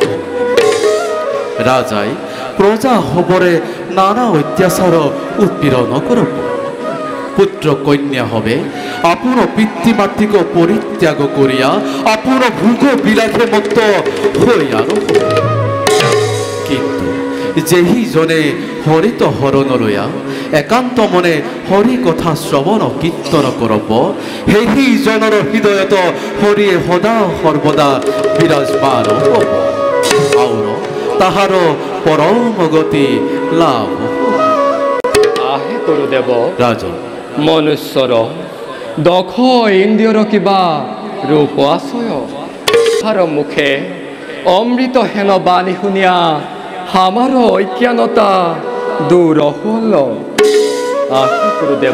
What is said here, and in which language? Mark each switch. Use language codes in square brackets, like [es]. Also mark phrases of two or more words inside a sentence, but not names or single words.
[as] রাজাই প্রজা হবরে নানা অত্যাচার উৎপীড়ন করব পুত্র কন্যা হবে আপন পিতৃমাতৃক পরিত্যাগ করিয়া আপন ভোগ বিলাসে মত্ত হইয়া কিন্তু যেহি জনে হরিত হরণ লয়া একান্ত মনে হরি কথা শ্রবণ কীর্তন করব সেই জনৰ হৃদয়ত হরিয়ে সদা সর্বদা বিরাজমান হব আর তাহার পরম গতি লাভ আহে গুরুদেব রাজন মনুষ্যর দক্ষ ইন্দ্রিয়র কিবা রূপ আশয় তাহার মুখে অমৃত হেন বাণী শুনিয়া আমার অজ্ঞানতা দূর হল আহে গুরুদেব